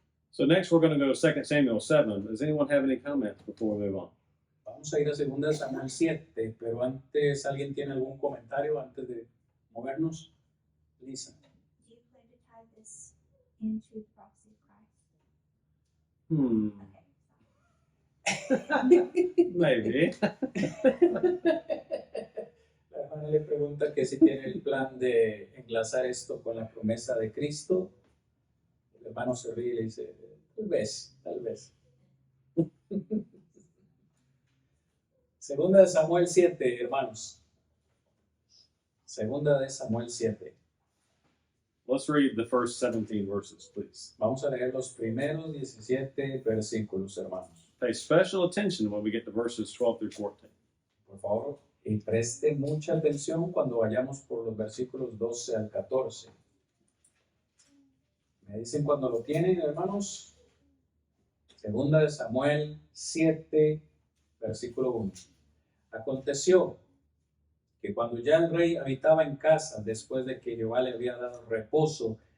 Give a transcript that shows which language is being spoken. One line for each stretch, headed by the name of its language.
English: So next we're going to go to 2 Samuel 7. Does anyone have any comments before we move on?
Spanish: Vamos a ir a 2 Samuel 7, pero antes, ¿alguien tiene algún comentario antes de movernos?
English: Lisa. Do you plan to tie this into the prophecy of Christ? Maybe.
Spanish: La hermana le pregunta que si tiene el plan de enlazar esto con la promesa de Cristo. El hermano se ríe y le dice, tal vez. 2 Samuel 7, hermanos. 2 Samuel 7.
English: Let's read the first 17 verses, please.
Spanish: Vamos a leer los primeros 17 versículos, hermanos.
English: Pay special attention when we get to verses 12 through 14.
Spanish: Por favor, y preste mucha atención cuando vayamos por los versículos 12 al 14. ¿Me dicen cuando lo tienen, hermanos? 2 Samuel 7, versículo 1. Aconteció que cuando ya el rey habitaba en casa, después de que Jehová le había dado reposo